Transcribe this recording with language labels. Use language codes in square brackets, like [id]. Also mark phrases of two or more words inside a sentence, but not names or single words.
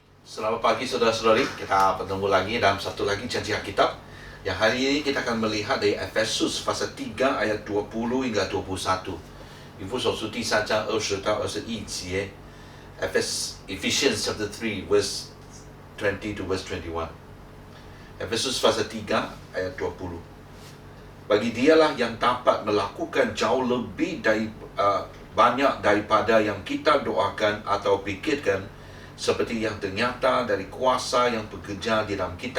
[id] Selamat pagi saudara-saudari, kita bertemu lagi dalam satu lagi janji Alkitab. Yang hari ini kita akan melihat dari Efesus pasal 3 ayat 20 hingga 21. [zh] 以弗所书第3章20到21节 [en] Ephesians chapter 3 verse 20 to verse 21. [id] Efesus pasal 3 ayat 20. Bagi dialah yang dapat melakukan jauh lebih banyak daripada yang kita doakan atau pikirkan, seperti yang ternyata dari kuasa yang bekerja di dalam kita.